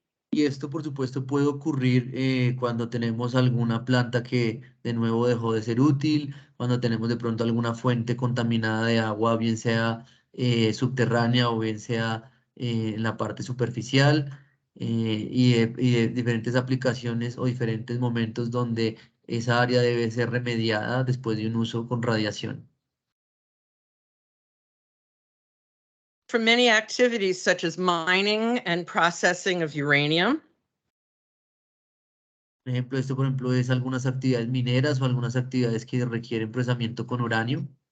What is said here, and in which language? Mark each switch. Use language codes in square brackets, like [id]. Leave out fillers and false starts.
[es] Y esto, por supuesto, puede ocurrir cuando tenemos alguna planta que de nuevo dejó de ser útil, cuando tenemos de pronto alguna fuente contaminada de agua, bien sea subterránea o bien sea en la parte superficial, y de diferentes aplicaciones o diferentes momentos donde esa área debe ser remediada después de un uso con radiación. [en] For many activities such as mining and processing of uranium. [es] Por ejemplo, esto, por ejemplo, es algunas actividades mineras o algunas actividades que requieren procesamiento con uranio.